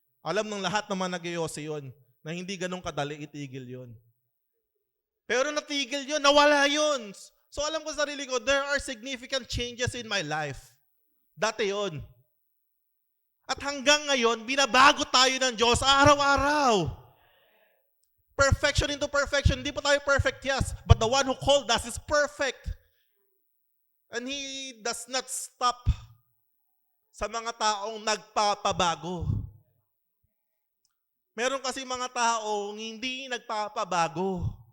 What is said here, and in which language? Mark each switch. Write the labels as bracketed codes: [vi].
[tl] Alam ng lahat naman nag-iose yun, na hindi ganun kadali itigil yun. Pero natigil yun, nawala yun. So alam ko sa sarili ko, [en] there are significant changes in my life. [tl] Dati yun. At hanggang ngayon, binabago tayo ng Diyos araw-araw. [en] Perfection into perfection. [tl] Hindi pa tayo perfect, yes. [en] But the one who called us is perfect. And He does not stop [tl] sa mga taong nagpapabago. Meron kasi mga taong hindi nagpapabago.